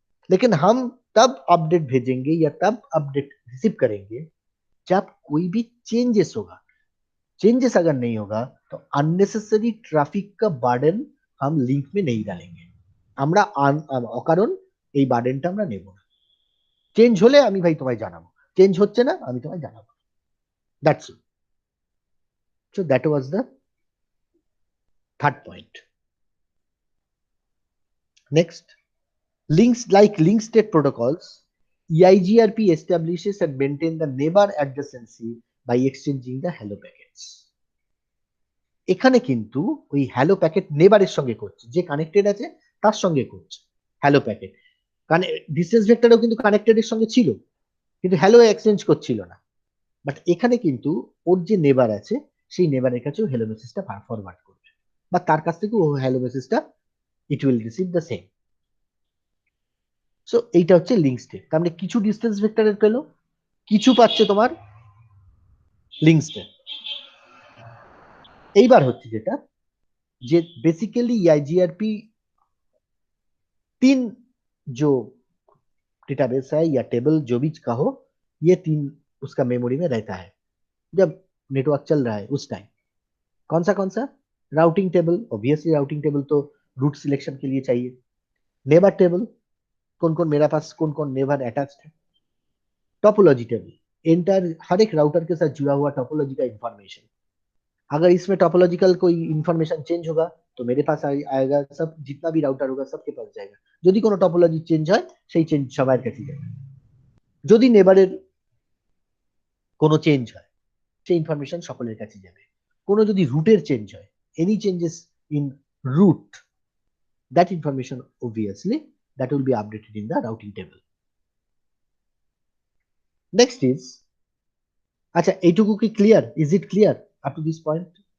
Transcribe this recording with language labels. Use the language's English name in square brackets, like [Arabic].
[Hindi] लेकिन हम तब अपडेट भेजेंगे या तब अपडेट रिसीव करेंगे जब कोई भी चेंजेस होगा। चेंजेस अगर नहीं होगा तो अननेसेसरी ट्रैफिक का बार्डन हम लिंक में नहीं डालेंगे, [Bangla] আমরা অকারণ এই বার্ডেনটা আমরা নেব না। চেঞ্জ হলে আমি ভাই তোমায় জানাবো, চেঞ্জ হচ্ছে না আমি তোমায় জানাবো, that's it. [English] So that was the third point. Next, links like link state protocols, EIGRP establishes and maintain the neighbor adjacency by exchanging the hello packets। [Bangla] এখানে কিন্তু ওই হ্যালো প্যাকেট নেবারের সঙ্গে করছে, যে কানেক্টেড আছে তার সঙ্গে করছে হ্যালো প্যাকেট। ডিসটেন্স ভেক্টরও কিন্তু কানেক্টেড এর সঙ্গে ছিল, কিন্তু হ্যালো এক্সচেঞ্জ করছিল না। বাট এখানে কিন্তু ওর যে নেবার আছে সেই নেবারের কাছেও হ্যালো মেসেজটা ফরওয়ার্ড করবে, বা তার কাছ থেকে ও হ্যালো মেসেজটা [English] It will receive the same. [Bangla] So এইটা হচ্ছে লিঙ্ক স্টেট। তার মানে কিছু ডিসটেন্স ভেক্টরের পেলো, কিছু পাচ্ছে তোমার লিঙ্ক স্টেট। এইবার হচ্ছে যেটা, যে [Hindi] बेसिकली EIGRP 3 जो डेटाबेस है या टेबल जो भी कहो, ये 3 उसका मेमोरी में रहता है जब नेटवर्क चल रहा है उस टाइम। कौन सा routing table, obviously routing table तो रूट सिलेक्शन के लिए चाहिए। नेबर टेबल, कौन कौन मेरा पास कौन कौन नेबर अटैच्ड है। टोपोलॉजी टेबल, एंटायर हर एक राउटर के साथ जुड़ा हुआ टोपोलॉजी का इंफॉर्मेशन, अगर इसमें टोपोलॉजिकल कोई इंफॉर्मेशन चेंज होगा तो मेरे पास आएगा, सब जितना भी राउटर होगा सबके पास जाएगा। [Bangla] যদি কোনো টপোলজি চেঞ্জ হয় সেই চেঞ্জ সবার কাছে যাবে। যদি নেবারের কোনো চেঞ্জ হয় সেই ইনফরমেশন সকলের কাছে যাবে। কোনো যদি রুটের চেঞ্জ হয়, any changes [English] in root, that information obviously that will be updated in the routing table. Next is, acha [Bangla] এইটুকু কি [English] clear? Is it clear up to this point?